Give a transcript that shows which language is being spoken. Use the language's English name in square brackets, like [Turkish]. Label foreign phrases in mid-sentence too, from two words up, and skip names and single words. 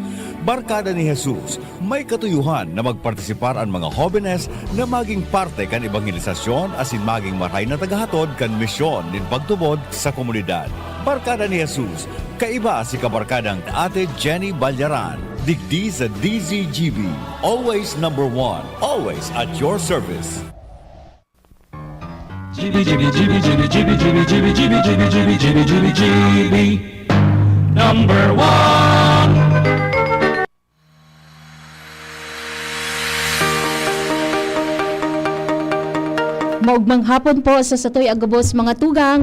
[Bikol] Barkada ni Jesus may katuyuhan na magpartisipar ang mga hobenes na maging parte kan evangelisasyon asin maging mahay na tagahatod kan misyon din pagtubod sa komunidad. Barkada ni Jesus, kaiba si kabarkadang Ate Jenny Balyaran, digdi sa DZGB. [English] Always number one, always at your service. GB, GB, GB, GB, GB, GB, GB, GB, GB, GB, GB, GB, GB, number one. [Bikol] Maugmang hapon po sa Satoy Agabos mga tugang.